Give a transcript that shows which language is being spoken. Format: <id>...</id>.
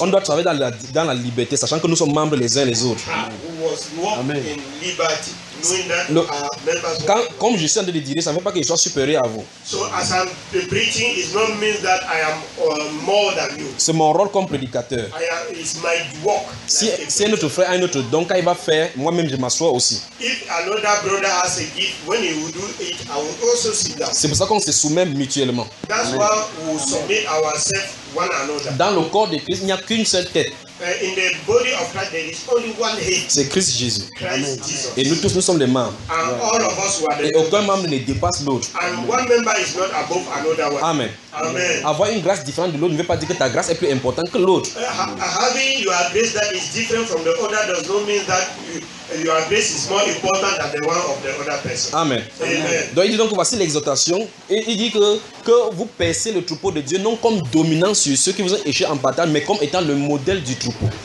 <fr>On doit travailler dans la liberté, sachant que nous sommes membres les uns les autres.</fr> <en>Amen. Knowing that members</en> <fr>quand, of comme je suis en train de dire, ça ne veut pas que je sois supérieur à vous.</fr> <en>So as I'm preaching, it not means that I am more than you.</en> <fr>C'est mon rôle comme prédicateur.</fr> <en>It's my work.</en> <fr>Si un autre frère a un autre don, quand il va faire, moi-même je m'assois aussi.</fr> <en>If another brother has a gift, when he will do it, I will also sit down.</en> <fr>C'est pour ça qu'on se soumet mutuellement.</fr> <en>That's why we submit ourselves one another.</en> <fr>Dans le corps de Christ, il n'y a qu'une seule tête.</fr> <en>In the body of Christ, there is only one head.</en> <fr>C'est Christ Jésus.</fr> <en>Christ</en> <fr>Jesus. Et nous tous, nous sommes les membres.</fr> <en>And all of us were the</en> <fr>et aucun membre ne dépasse l'autre.</fr> <en>And one member is not above another one.</en> <fr>Amen.</fr> <en>Amen.</en> <fr>Avoir une grâce différente de l'autre ne veut pas dire que ta grâce est plus importante que l'autre.</fr> <en>Having your grace that is different from the other does not mean that your grace is more important than the one of the other person.</en> <fr>Amen.</fr> <en>Amen.</en> <fr>Donc il dit donc voici l'exhortation et il dit que vous percez le troupeau de Dieu non comme dominant sur ceux qui vous ont échoué en bataille mais comme étant le modèle du troupeau.</fr>